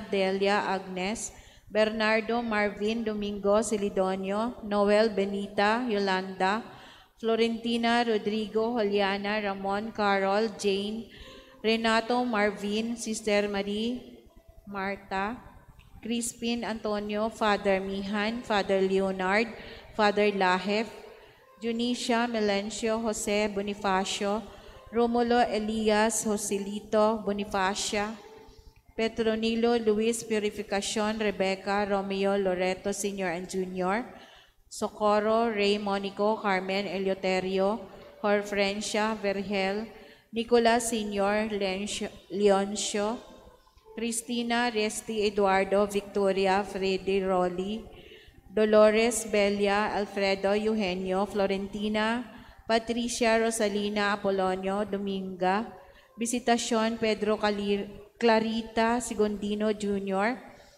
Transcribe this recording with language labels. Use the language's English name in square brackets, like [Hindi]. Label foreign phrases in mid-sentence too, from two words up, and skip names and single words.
[English] Delia, Agnes, Bernardo, Marvin, Domingo, Celidonio, Noel, Benita, Yolanda, Florentina, Rodrigo, Juliana, Ramon, Carol, Jane, Renato, Marvin, Sister Marie, Marta, Crispin, Antonio, Father Mihan, Father Leonard, Father Lahef, Junicia, Melencio, Jose, Bonifacio, Romulo, Elias, Joselito, Bonifacia, Petronilo, Luis, Purificacion, Rebecca, Romeo, Loreto, Sr. and Jr., Socorro, Ray, Monico, Carmen, Eleuterio, Horfrencia, Vergel, Nicolas, Sr., Leoncio, Cristina, Resti, Eduardo, Victoria, Freddy, Rolly, Dolores, Belia, Alfredo, Eugenio, Florentina, Patricia, Rosalina, Apolonio, Dominga, Visitacion, Pedro, Clarita, Segundino Jr.,